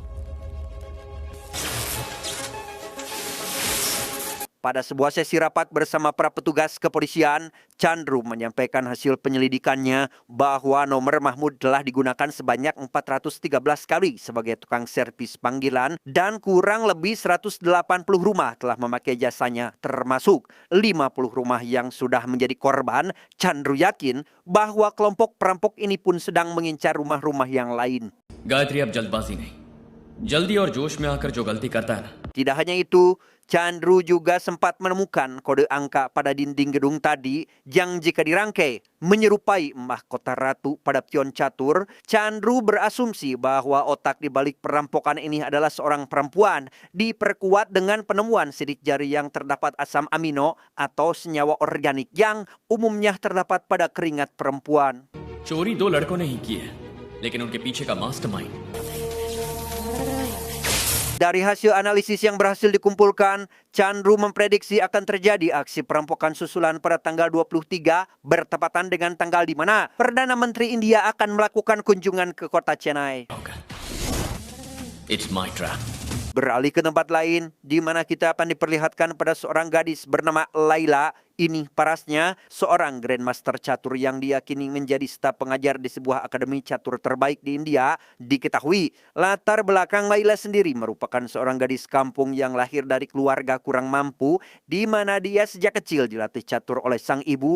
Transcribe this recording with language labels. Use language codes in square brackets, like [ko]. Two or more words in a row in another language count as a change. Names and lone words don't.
[id] Pada sebuah sesi rapat bersama para petugas kepolisian, Chandru menyampaikan hasil penyelidikannya bahwa nomor Mahmud telah digunakan sebanyak 413 kali sebagai tukang servis panggilan dan kurang lebih 180 rumah telah memakai jasanya, termasuk 50 rumah yang sudah menjadi korban. Chandru yakin bahwa kelompok perampok ini pun sedang mengincar rumah-rumah yang lain. [hi] गायत्री अब जल्दबाजी नहीं, जल्दी और जोश में आकर जो गलती करता है ना, [id] Tidak hanya itu, Chandru juga sempat menemukan kode angka pada dinding gedung tadi yang jika dirangkai menyerupai mahkota ratu pada pion catur. Chandru berasumsi bahwa otak di balik perampokan ini adalah seorang perempuan, diperkuat dengan penemuan sidik jari yang terdapat asam amino atau senyawa organik yang umumnya terdapat pada keringat perempuan. [hi] चोरी 2 लड़कों ने ही की है, लेकिन उनके पीछे का मास्टरमाइंड [id] Dari hasil analisis yang berhasil dikumpulkan, Chandru memprediksi akan terjadi aksi perampokan susulan pada tanggal 23 bertepatan dengan tanggal di mana Perdana Menteri India akan melakukan kunjungan ke kota Chennai. [en] होगा। It's my trap. [id] Beralih ke tempat lain, di mana kita akan diperlihatkan pada seorang gadis bernama Laila. Ini parasnya seorang Grandmaster catur yang diyakini menjadi staf pengajar di sebuah akademi catur terbaik di India. Diketahui, latar belakang Laila sendiri merupakan seorang gadis kampung yang lahir dari keluarga kurang mampu, di mana dia sejak kecil dilatih catur oleh sang ibu.